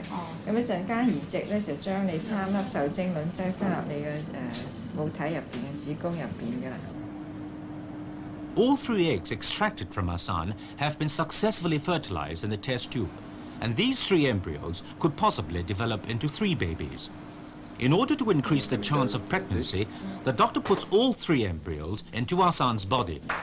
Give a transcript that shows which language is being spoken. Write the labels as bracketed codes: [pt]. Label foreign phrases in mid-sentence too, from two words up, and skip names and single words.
[yue] 咁一陣間移植咧就將你3粒受精卵擠翻入你嘅母體入邊嘅子宮入邊㗎啦。 [en] All 3 eggs extracted from Asan have been successfully fertilized in the test tube, and these 3 embryos could possibly develop into 3 babies. In order to increase the chance of pregnancy, the doctor puts all 3 embryos into Asan's body.